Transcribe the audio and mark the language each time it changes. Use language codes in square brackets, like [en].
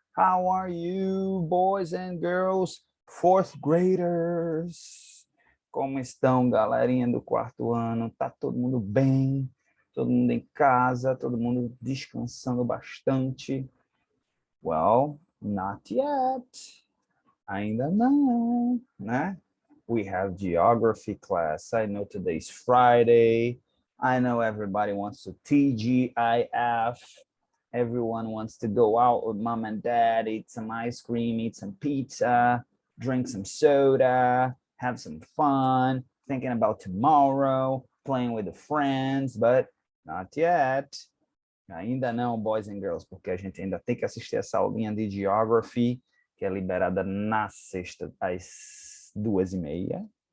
[en] How are you, boys and girls, fourth graders? [pt] Como estão, galerinha do quarto ano? Tá todo mundo bem? Todo mundo em casa? Todo mundo descansando bastante? [en] Well, not yet. [pt] Ainda não, né? [en] We have geography class. I know today's Friday. I know everybody wants to TGIF. Everyone wants to go out with mom and dad, eat some ice cream, eat some pizza, drink some soda, have some fun, thinking about tomorrow, playing with the friends, but not yet. [pt] Ainda não, [en] boys and girls, [pt] porque a gente ainda tem que assistir essa aulinha de geography, que é liberada na sexta às 2h30.